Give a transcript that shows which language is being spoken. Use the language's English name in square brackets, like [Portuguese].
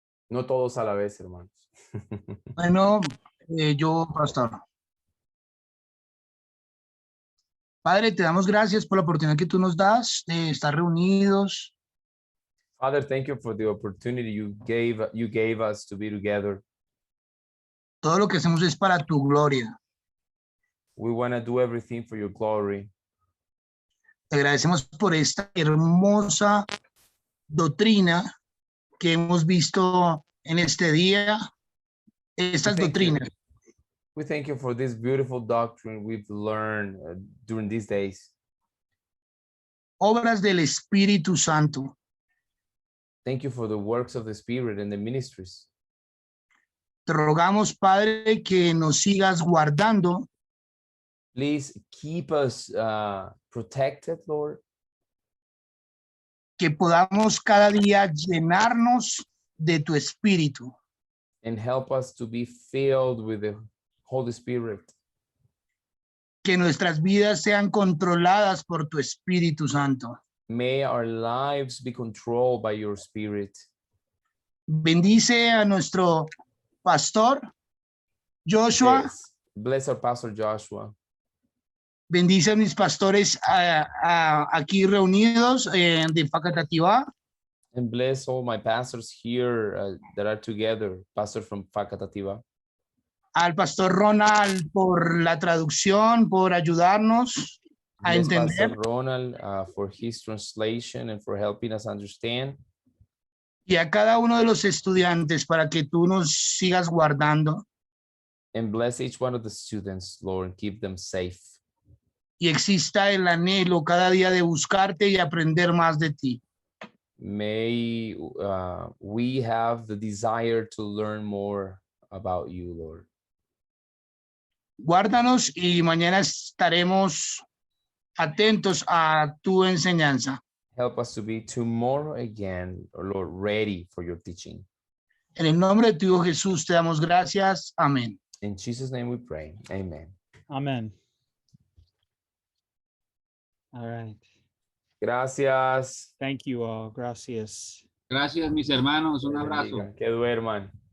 [Spanish] No todos a la vez, hermanos. Bueno, yo, pastor. Padre, te damos gracias por la oportunidad que tú nos das de estar reunidos. [English] Father, thank you for the opportunity you gave us to be together. [Spanish] Todo lo que hacemos es para tu gloria. [English] We want to do everything for your glory. [Spanish] Te agradecemos por esta hermosa doctrina que hemos visto en este día. Estas [English] Thank you. [Spanish] doctrinas [English] We thank you for this beautiful doctrine we've learned during these days. [Spanish] obras del Espíritu Santo. [English] Thank you for the works of the Spirit and the ministries. [Spanish] Te rogamos, Padre, que nos sigas guardando, [English] Please keep us protected, Lord, [Spanish] que podamos cada día llenarnos de tu Espíritu, [English] and help us to be filled with the Holy Spirit. [Spanish] que nuestras vidas sean controladas por tu Espíritu Santo. [English] May our lives be controlled by your Spirit. [Spanish] Bendice a nuestro pastor, Joshua. [English] Yes. Bless our Pastor Joshua. [Spanish] Bendice a mis pastores aquí reunidos de Facatativá. [English] And bless all my pastors here that are together, pastor from Facatativá. [Spanish] Al pastor Ronald por la traducción, por ayudarnos a [English] Bless [Spanish] entender. [English] Pastor Ronald for his translation and for helping us understand. [Spanish] y a cada uno de los estudiantes para que tú nos sigas guardando [English] And bless each one of the students, Lord, and keep them safe. [Spanish] y exista el anhelo cada día de buscarte y aprender más de ti. [English] May we have the desire to learn more about you, Lord. [Spanish] Guárdanos y mañana estaremos atentos a tu enseñanza. [English] Help us to be tomorrow again, Lord, ready for your teaching. [Spanish] En el nombre de tu Hijo Jesús te damos gracias. Amén. [English] In Jesus' name we pray. Amen. Amen. All right. [Spanish] Gracias. [English] Thank you all. [Spanish] Gracias. Gracias, mis hermanos. Un Dios abrazo. bendiga. Que duerman.